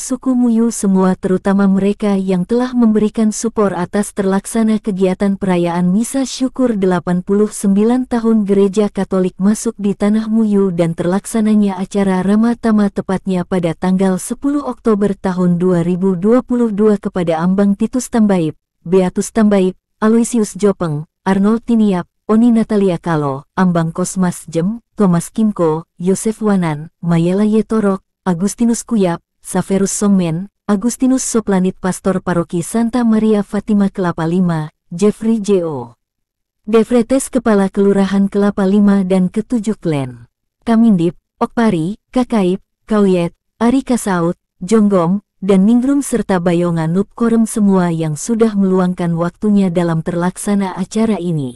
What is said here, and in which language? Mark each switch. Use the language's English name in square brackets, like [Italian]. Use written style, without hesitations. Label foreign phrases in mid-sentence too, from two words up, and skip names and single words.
[Indonesian] suku Muyu semua terutama mereka yang telah memberikan support atas terlaksana kegiatan perayaan Misa Syukur 89 tahun Gereja Katolik masuk di tanah Muyu dan terlaksananya acara Ramatama tepatnya pada tanggal 10 Oktober tahun 2022 kepada Ambang Titus Tambaib, Beatus Tambaib, Aloysius Jopeng, Arnold Tiniap, Oni Natalia Kalo, Ambang Kosmas Jem, Thomas Kimko, Yosef Wanan, Mayela Yetorok, Agustinus Kuyap, Saverus Songmen, Agustinus Soplanit Pastor Paroki Santa Maria Fatima Kelapa Lima, Jeffrey J.O. Devretes Kepala Kelurahan Kelapa Lima dan ke-7 klan, Kamindip, Okpari, Kakaip, Kauyet, Ari Kasaut, Jonggom, dan Ningrum serta Bayonga Nup Korem semua yang sudah meluangkan waktunya dalam terlaksana acara ini.